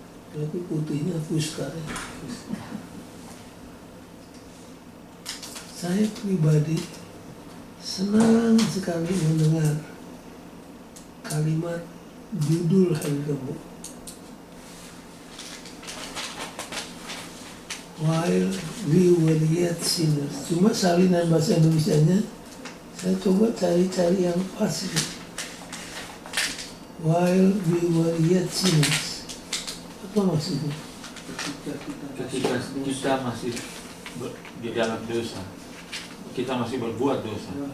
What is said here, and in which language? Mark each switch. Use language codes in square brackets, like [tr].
[id] Tapi putihnya fuska. Saya pribadi senang sekali mendengar kalimat judul hari Rebo. [en] While we were yet sinners. [id] Cuma salinan bahasa Indonesianya saya coba cari-cari yang pas gitu. [en] While we were yet sinners. [id] Apa maksudnya? Ketika kita masih di dalam dosa, kita masih berbuat dosa.